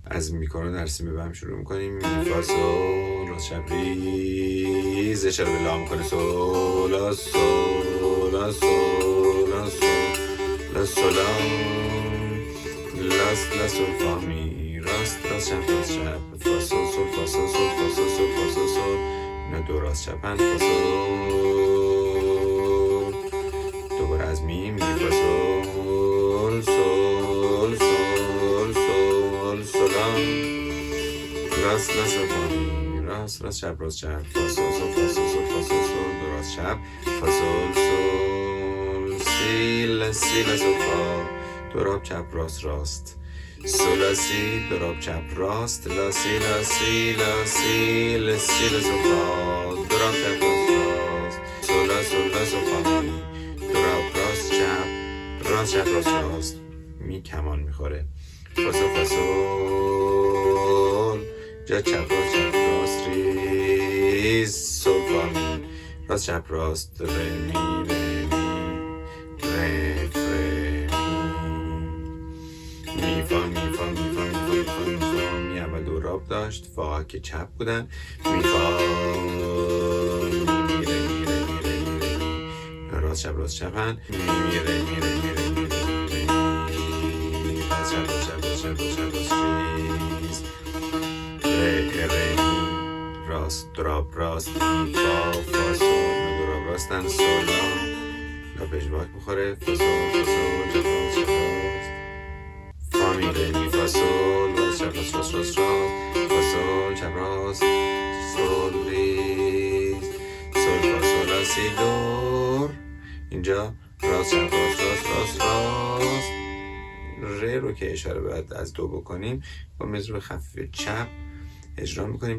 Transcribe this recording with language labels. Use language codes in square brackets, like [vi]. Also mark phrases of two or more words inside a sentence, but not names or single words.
[fa] از میکرون در سی بم شروع میکنیم. می فا سول راست چپ ریز، اشاره به لا میکنه. سول لا سول لا سول لا سول لا سول لا سول فا می راست راست چپ راست چپ فا سول سول فا سول سول فا سول سول فا سول سول. اینا دو راست چپن. فا سول دوباره از می فا سول سول سول سول سولام راست راست فا می راست راست چپ راست چپ فا سول سول فا سول سول فا سول سول دو راست چپ فا سول سول سی لا سی لا سول فا دو راب چپ راست راست سول لا سی دو راب چپ راست لا سی لا سی لا سی لا سی لا سول فا دو راب چپ راست راست سول لا سول لا سول فا می دو راب راست چپ راست چپ راست راست می کمان میخوره. فا سول فا سول جا چپ راست ریز سول فا می راست چپ راست ره می ره می فا می فا می فا می فا می فا می فا می اول دو راب داشت. فا که چپ بودن. می فا می ره راست چپ راست چپن. می ره راست چپ راست چپ راست چپ راست چپ راست ریز ره راست دراب راست می فا فا سول دراب راستن سول لا پژواک بخوره. فا سول فا سول چپ راست چپ راست فا می ره می فا سول راست چپ راست راست راست فا سول چپ راست سول ریز سول فا سول لا سی دور. اینجا راست چپ راست راست راست راست ره رو که اشاره باید از دو بکنیم با مزرو خفیف چپ اجرا میکنیم.